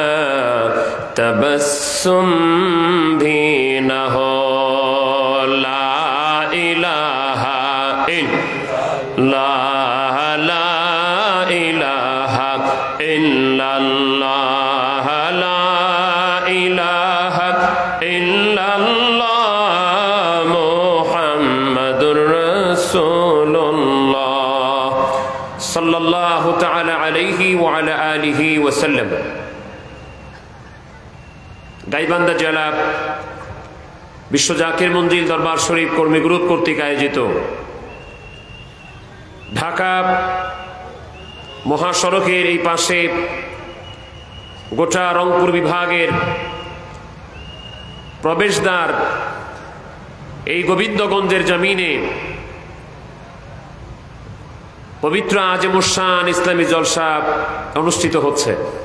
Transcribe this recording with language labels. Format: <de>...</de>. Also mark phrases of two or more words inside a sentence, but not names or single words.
<ur>تبسم بھی نہ ہو</ur> <ar>لا الہ الا لا الہ الا اللہ لا الہ الا اللہ محمد رسول اللہ صلی اللہ تعالی علیہ وعلی آلہ وسلم</ar> <bn>গাইবান্ধা জেলা বিশ্ব জাকির মঞ্জিল দরবার শরীফ কর্মী গ্রুপ কর্তৃক আয়োজিত ঢাকা মহাসড়কের এই পাশে গোটা রংপুর বিভাগের প্রবেশদ্বার এই গোবিন্দগঞ্জের জমিনে পবিত্র আজিমুশ-শান ইসলামী জলসা অনুষ্ঠিত হচ্ছে।</bn>